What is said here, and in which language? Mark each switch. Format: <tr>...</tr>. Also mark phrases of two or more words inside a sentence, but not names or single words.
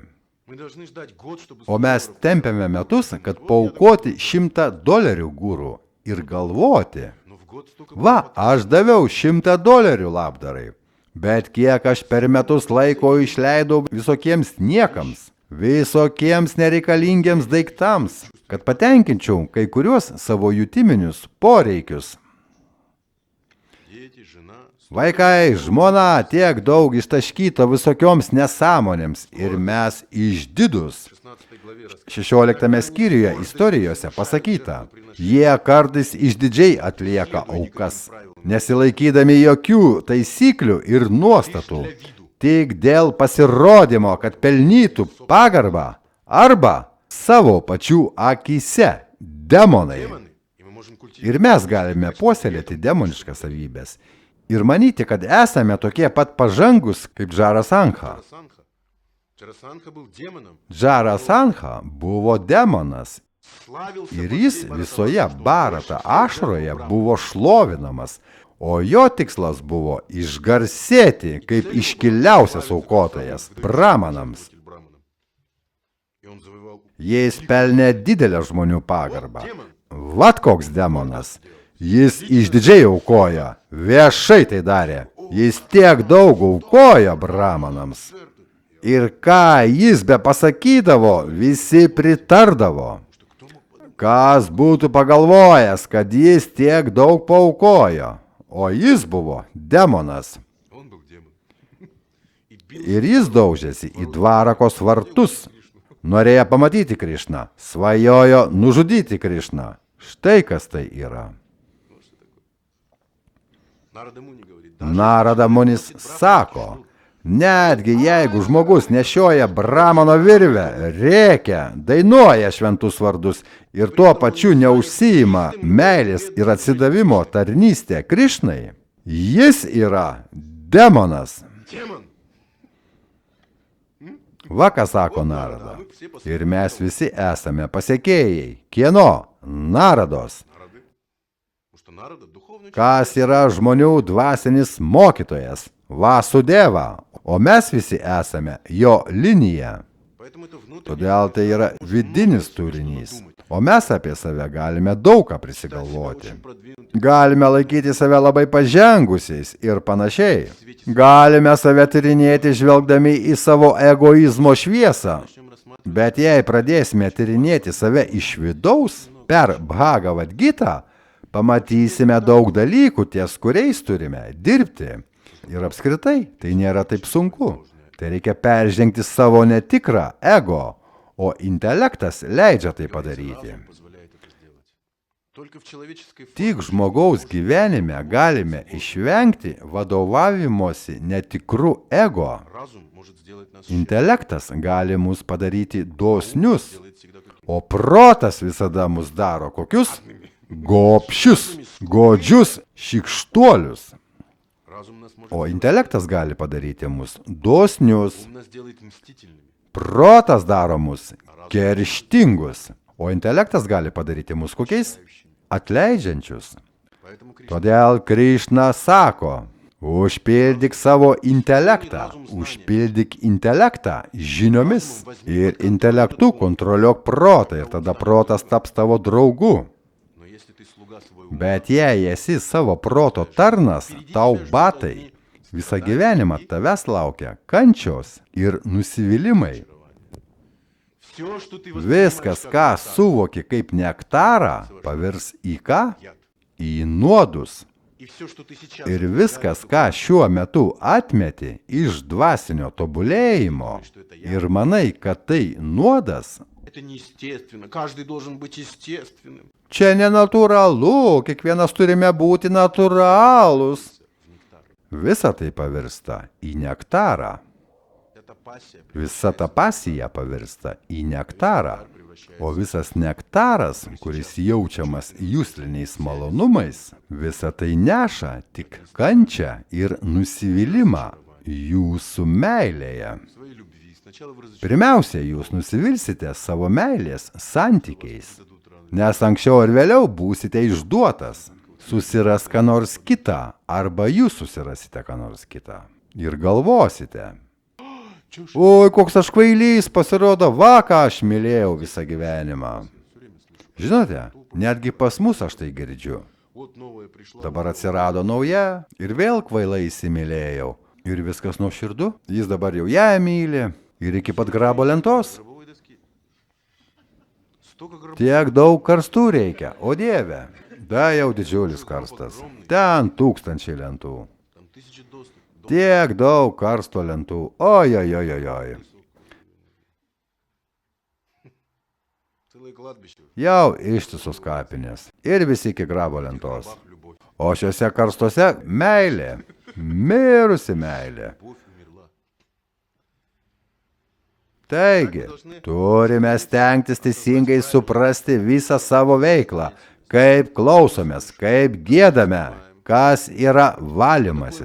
<ru>Мы должны ждать год, чтобы</ru> <lt>O mes $100 tempiame metus, kad paaukoti $100 gūrų ir galvoti,</lt> <ru>но в год столько</ru> <lt>va, aš daviau $100 labdarai, bet kiek aš per metus laiko išleidau visokiems niekams, visokiems nereikalingiems daiktams, kad patenkinčiau kai kuriuos savo jutiminius poreikius.</lt> <ru>дети, жена,</ru> <lt>Vaikai, žmona tiek daug ištaškyto visokioms nesąmonėms ir mes išdidus.</lt> <ru>16 главе</ru> <lt>16 skyriuje istorijose pasakyta, jie kartais išdidžiai atlieka aukas, nesilaikydami jokių taisyklių ir nuostatų, tik dėl pasirodymo, kad pelnytų pagarbą arba savo pačių akyse demonai.</lt> <ru>демоны, и мы можем культивировать.</ru> <lt>Ir mes galime puoselėti demoniškas savybės ir manyti, kad esame tokie pat pažangus kaip Džarasankha.</lt> <ru>Джарасанха. Джарасанха был демоном.</ru> <lt>Džarasankha buvo demonas</lt> <ru>Славился</ru> <lt>ir</lt> <ru>по</ru> <lt>jis</lt> <ru>всей</ru> <lt>visoje</lt> <ru>Баратароше,</ru> <lt>Barata</lt> <ru>что он</ru> <lt>ašroje</lt> <ru>больше</ru> <lt>buvo šlovinamas, o jo tikslas buvo išgarsėti kaip iškiliausias aukotojas Brahmanams.</lt> <ru>служитель Браманам. И он завоевал</ru> <lt>Jis pelnė didelę žmonių pagarbą.</lt> <ru>демон.</ru> <lt>Vat koks demonas. Jis išdidžiai aukoja, viešai tai darė. Jis tiek daug aukojo Brahmanams. Ir ką jis be pasakydavo, visi pritardavo. Kas būtų pagalvojęs, kad jis tiek daug paaukojo, o jis buvo demonas.</lt> <ru>Он был демон. И бил</ru> <lt>Ir jis daužėsi į Dvarakos vartus. Norėjo pamatyti Krišną, svajojo nužudyti Krišną. Štai kas tai yra.</lt> <ru>Нарада Муни говорит,</ru> <lt>Narada Munis sako, netgi jeigu žmogus nešioja Brahmano virvę, rėkia, dainuoja šventus vardus ir tuo pačiu neužsiima meilės ir atsidavimo tarnystė Krišnai, jis yra demonas.</lt> <ru>демон.</ru> <lt>Va ką sako Narada. Ir mes visi esame pasiekėjai. Kieno? Narados.</lt> <ru>Нарады. Потому что Нарада духовный</ru> <lt>Kas yra žmonių dvasinis mokytojas? Vasudeva. O mes visi esame jo linija.</lt> <ru>человек. Поэтому это внутренний.</ru> <lt>Todėl tai yra vidinis turinys. O mes apie save galime daug ką prisigalvoti.</lt> <ru>Очень продвинутый.</ru> <lt>Galime laikyti save labai pažengusiais ir panašiai. Galime save tyrinėti žvelgdami į savo egoizmo šviesą.</lt> <ru>Начнем рассматривать</ru> <lt>Bet jei pradėsime tyrinėti save iš vidaus per Bhagavad Gitą, pamatysime daug dalykų, ties kuriais turime dirbti. Ir apskritai tai nėra taip sunku. Tai reikia peržengti savo netikrą ego, o intelektas leidžia tai padaryti.</lt> <ru>разум позволяет это сделать. Только в человеческой форме</ru> <lt>Tik žmogaus gyvenime galime išvengti vadovavimosi netikru ego.</lt> <ru>разум может сделать нас</ru> <lt>Intelektas gali mus padaryti dosnius,</lt> <ru>делает всегда каким.</ru> <lt>o protas visada mus daro kokius? Gobšius, godžius, šikštuolius.</lt> <ru>Разум нас может</ru> <lt>O intelektas gali padaryti mus dosnius,</lt> <ru>ум нас делает мстительными.</ru> <lt>protas daro mus kerštingus, o intelektas gali padaryti mus kokiais? Atleidžiančius.</lt> <ru>Поэтому Кришна</ru> <lt>Todėl Krišna sako, užpildyk savo intelektą, užpildyk intelektą žiniomis ir intelektu kontroliuok protą ir tada protas taps tavo draugu.</lt> <ru>но если ты слуга своего ума,</ru> <lt>Bet jei esi savo proto tarnas, tau batai, visą gyvenimą tavęs laukia kančios ir nusivylimai.</lt> <ru>все, что ты</ru> <lt>Viskas, ką suvoki kaip nektarą, pavirs į ką?</lt> <ru>яд.</ru> <lt>Į nuodus.</lt> <ru>И все, что ты сейчас</ru> <lt>Ir viskas, ką šiuo metu atmeti iš dvasinio tobulėjimo ir manai, kad tai nuodas,</lt> <ru>это неестественно. Каждый должен быть естественным.</ru> <lt>čia nenatūralu, kiekvienas turime būti natūralūs. Visa tai pavirsta į nektarą.</lt> <ru>Это пассия</ru> <lt>Visa ta pasija pavirsta į nektarą. O visas nektaras, kuris jaučiamas jūsliniais malonumais, visa tai neša tik kančią ir nusivylimą jūsų meilėje.</lt> <ru>своей любви. Сначала вы разочаруетесь,</ru> <lt>Pirmiausia, jūs nusivilsite savo meilės santykiais, nes anksčiau ar vėliau būsite išduotas. Susiras ką nors kitą, arba jūs susirasite ką nors kitą. Ir galvosite.</lt> <ru>чушь.</ru> <lt>Oi, koks aš kvailys, pasirodo, va, ką aš mylėjau visą gyvenimą. Žinote, netgi pas mus aš tai girdžiu.</lt> <ru>Вот новое пришло.</ru> <lt>Dabar atsirado nauja ir vėl kvailai įsimylėjau. Ir viskas nuoširdu, jis dabar jau ją myli. Ir iki pat grabo lentos.</lt> <ru>Гробовой доски. Столько гробов.</ru> <lt>Tiek daug karstų reikia, o dieve. Da jau didžiulis karstas. Ten tūkstančiai lentų.</lt> <ru>Там тысячи досок.</ru> <lt>Tiek daug karsto lentų. Ojojojojoj.</lt> <ru>Целое кладбище.</ru> <lt>Jau ištisos kapinės. Ir visi iki grabo lentos.</lt> <ru>Бах, любовь.</ru> <lt>O šiuose karstuose meilė. Mirusi meilė.</lt> <ru>Любовь умерла.</ru> <lt>Taigi, turime stengtis teisingai suprasti visą savo veiklą, kaip klausomės, kaip giedame, kas yra valymasis.</lt>